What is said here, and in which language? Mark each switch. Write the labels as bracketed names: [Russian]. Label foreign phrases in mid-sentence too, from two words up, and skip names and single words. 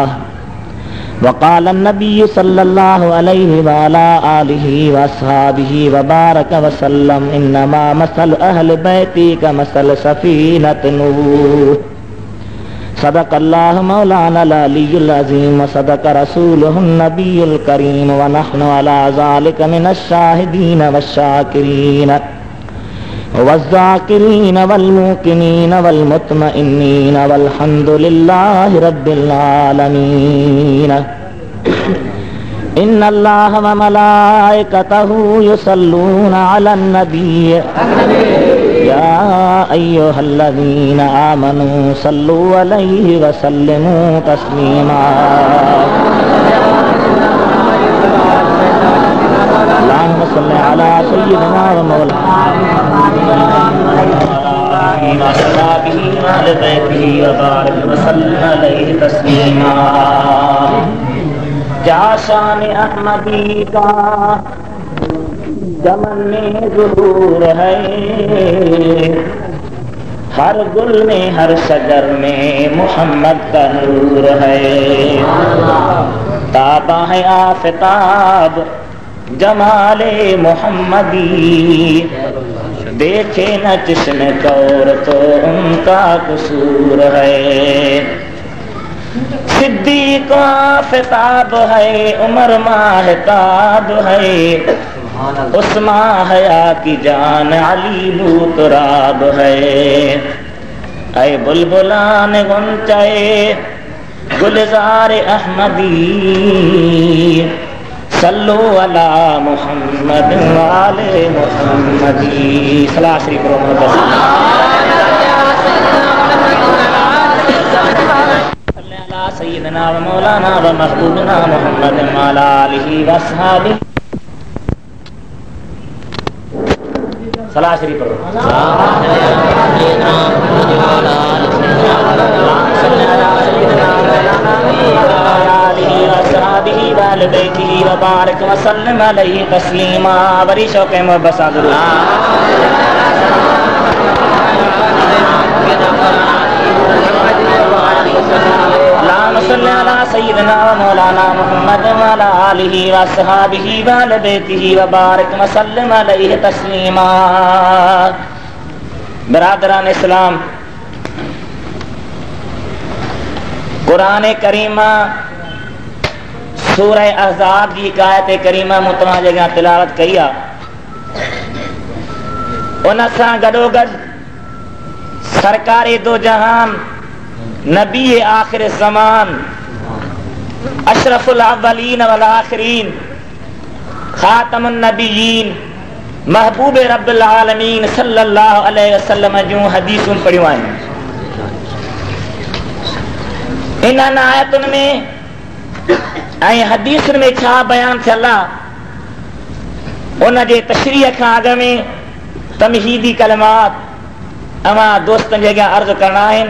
[Arabic] وقال النبي صلى الله عليه وعلى آله وأصحابه وبارك وسلم إنما مثل أهل بيتي كمثل سفينة نوح. صدق الله مولانا العلي العظيم وصدق رسوله النبي الكريم ونحن على ذلك من الشاهدين والشاكرين والذاكرين والموقنين والمطمئنين والحمد لله رب العالمين. إن الله وملائكته يصلون على النبي يا أيها الذين آمنوا صلوا عليه وسلموا تسليما. اللهم صل على سيدنا ومولانا [Urdu] کیا شان احمدی کا چمن میں ظہور ہے، ہر گل میں ہر شجر میں محمد کا نور ہے. تابہ ہے آفتاب جمال محمدی، دیکھے نہ جسم کور تو ان کا قصور ہے. صدیق آفتاب ہے، عمر ماہتاب ہے، عثما حیا کی جان علی لوتراب ہے. اے بلبلان غنچۂ گلزار احمدی, [Arabic] صلوا على محمد وآل محمدي. [Urdu] صلوٰۃ شریف [Arabic] سيدنا ومولانا وحبيبنا محمد وعلى آله وأصحابه. [Urdu] صلوٰۃ شریف پڑھو. [Arabic] وبارك وسلم عليه تسليما. [Urdu] بڑی شوق محبت سے درود. [Arabic] اللهم صل على سيدنا ومولانا محمد وعلى آله وأصحابه وأهل بيته وبارك وسلم عليه تسليما. [Sindhi] बिरादरान इस्लाम, कुरान करीमा सूरह अहज़ाब की आयत करीमा मुतमा जगह तिलावत कई आ। उन सां गॾोगॾु [Urdu] سرکار دو جہان نبی آخر زمان [Arabic] أشرف الأولين والآخرين خاتم النبيين محبوب رب العالمين صلى الله عليه وسلم [Sindhi] जूं हदीसूं पढ़ियूं आहिनि। इन्हनि आयतुनि में ऐं हदीसुनि में छा बयान थियल आहे, उन जे तशरीह खां अॻु में तमहीदी कलमात अवां दोस्तनि जे अॻियां अर्ज़ करणा आहिनि।